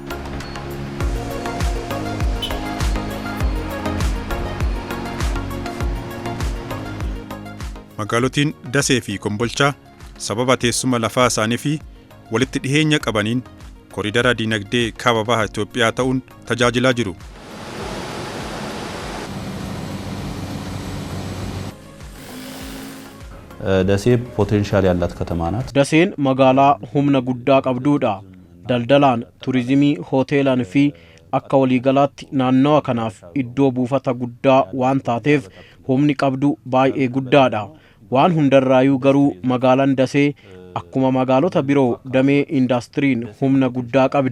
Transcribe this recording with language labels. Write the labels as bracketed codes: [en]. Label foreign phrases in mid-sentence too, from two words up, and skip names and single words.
[om] Magaalotiin Dasee fi Kombolchaa sababa teessuma lafaa isaanii fi walitti dhiheenya qabaniin koridara diinagdee kaaba bahaa Itoophiyaa ta'uun tajaajilaa jiru. [am] ደሴ ፖቴንሻል ያላት ከተማ ናት። [om] Deseen magaalaa humna guddaa qabduudha daldalaan turizimii hoteelaan fi akka waliigalaatti naannawa keenyaaf iddoo buufata guddaa waan ta'eef humni qabdu baay'ee guddaadha waan hundarraayyuu garuu magaalaan Deesee akkuma magaalota biroo damee industiriin humna guddaa qabdi